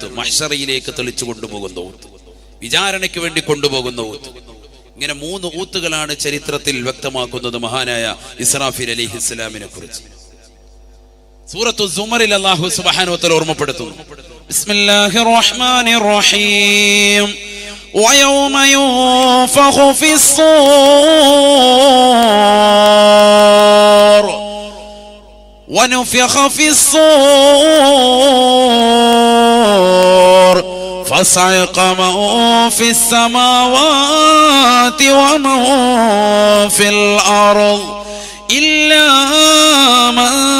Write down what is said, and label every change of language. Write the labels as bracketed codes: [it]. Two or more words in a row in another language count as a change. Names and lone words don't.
[ml] മഹ്ശറയിലേക്ക് തെളിച്ചു കൊണ്ടുപോകുന്ന ഊത്ത്, വിചാരണയ്ക്ക് വേണ്ടി കൊണ്ടുപോകുന്ന ഊത്ത്. ഇങ്ങനെ 3 ഊത്തുകളാണ് ചരിത്രത്തിൽ വ്യക്തമാക്കുന്നത് മഹാനായ ഇസ്രാഫീൽ അലൈഹിസ്സലാമിനെ കുറിച്ച്. സൂറത്തു സുമറിൽ [ar] الله سبحانه وتعالى [ml] ഓർമ്മപ്പെടുത്തുന്നു. [ar] بسم الله الرحمن الرحيم. ويوم ينفخ في الصور ونفخ في الصور فصعق من في السماوات ومن في الأرض إلا من